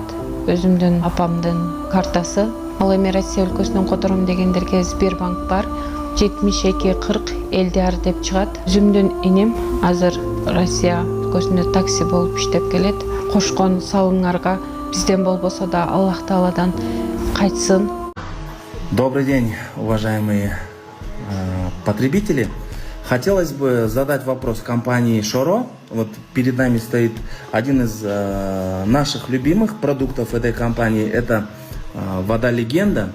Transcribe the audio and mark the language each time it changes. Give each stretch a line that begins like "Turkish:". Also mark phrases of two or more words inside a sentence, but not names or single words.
Kyrgyz: Өзүмдүн апамдын картасы. Ал эми Россия өлкөсүнөн котором дегендерге Сбербанк бар. 7240 Элдиар деп чыгат. Өзүмдүн иним азыр Россия өлкөсүндө такси болуп иштеп келет. Кошкон салыңарга бизден болбосо да Аллах Тааладан кайтсын.
Russian: Добрый день, уважаемые потребители. Хотелось бы задать вопрос компании Шоро. Вот перед нами стоит один из наших любимых продуктов этой компании. Это вода Легенда.